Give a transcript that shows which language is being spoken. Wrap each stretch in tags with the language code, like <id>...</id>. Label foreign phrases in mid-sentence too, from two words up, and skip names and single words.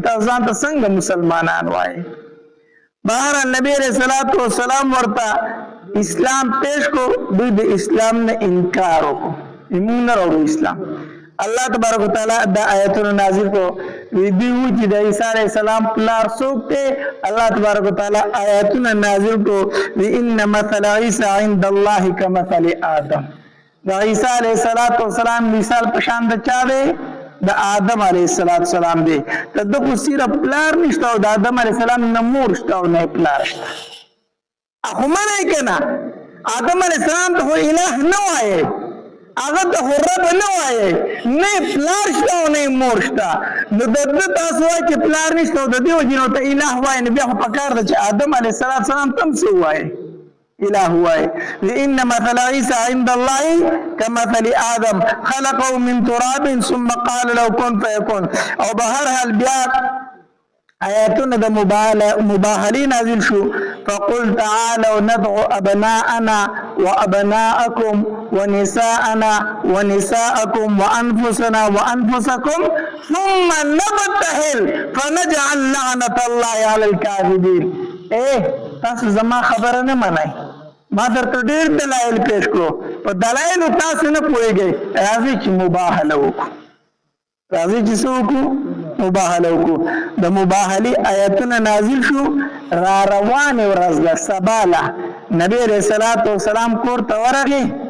<ps>تاسو ځان ته څنګه مسلمانان وایئ؟ بهرحال نبی</ps> <ar>علیہ السلام</ar> <ps>ورته اسلام پیش کو دوی د اسلام نه انکار وکړو موږ نه راوړو اسلام.</ps> <ar>الله تبارک وتعالی</ar> <ps>دا آیتونه نازل کو وی دی و چې د عیسی</ps> <ar>علیہ السلام</ar> <ps>پلار څوک دی.</ps> <ar>الله تبارک وتعالی</ar> <ps>آیتونه نازل کو وی</ps> <ar>ان مثل عیسی عند الله کمثل آدم.</ar> <ps>د عیسی</ps> <ar>علیہ السلام</ar> <ps>مثال په شان د چا دی؟ د آدم</ps> <ar>علیہ السلام</ar> <ps>دی. ته د خو صرف پلار نشته او د آدم</ps> <ar>علیہ السلام</ar> <ps>نه مور شته او نه پلار شته. اخو منه کنه آدم</ps> <ar>علیہ السلام</ar> <ps>ته الہ نه وایي هغه ته رب نه وایي نه پلار شته او نه مور شته. نو د تاسو وایي چې پلار نشته او د دې وجې نو ته الہ وایي نو بیا خو پکار ده چې آدم</ps> <ar>علیہ السلام</ar> <ps>تم څه وایي الہ وایي.</ps> <ar>ان مثل عیسی عند الله کمثل آدم خلقه من تراب ثم قال له كن فيكون.</ar> <ps>او بهر حال بیا آیاتونه د مباهله نازل شو.</ps> <ar>فقل تعالوا ندعو ابناءنا وابناءكم ونساءنا ونساءكم وانفسنا وانفسكم ثم نبتهل فنجعل لعنة الله على الكاذبين.</ar> <ps>تاسو زما خبره نه منئ. ما درته ډېر دلایل پیش کړو په دلایلو تاسو نه پوهېږئ. راځئ چې مباهله وکړو. راځي چې څه وکړو؟ مباهله وکړو. د مباهلې آیتونه نازل شو. را روانې ورځ ده سباله نبی</ps> <ar>علیہ السلام</ar> <ps>کور ته ورغی.</ps>